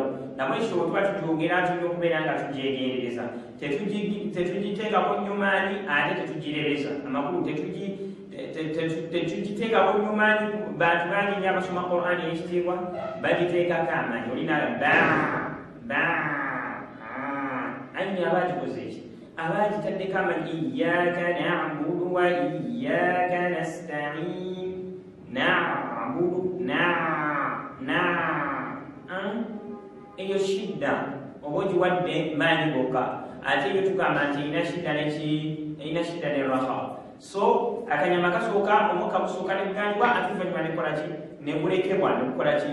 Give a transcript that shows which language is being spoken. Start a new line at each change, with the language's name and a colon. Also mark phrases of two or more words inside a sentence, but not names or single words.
Ganda: Nabwe ekyo bwe tuba tugyogera tulina okubeera nga tugyegendereza, tetugiteekako nnyumaani ate tetugirereza amakulu, tetugiteekako nnyumaani. Bantu bangi nnyo abasoma Qur'an ey'ekitiibwa bagiteekako amaanyi. Olina anyi abagikoze eki? Abagitaddeko amaanyi.
Arabic: إياك نعبد وإياك نستعين.
Ganda: Na'budu eyo shidda oba ogiwadde maanyi gokka, ate eyo tugamba nti erina shidda ne raha. So akanyama kasooka omukka gusooka neganyibwa, ate oluvannyuma nekola ki? Negulekebwa negukola ki?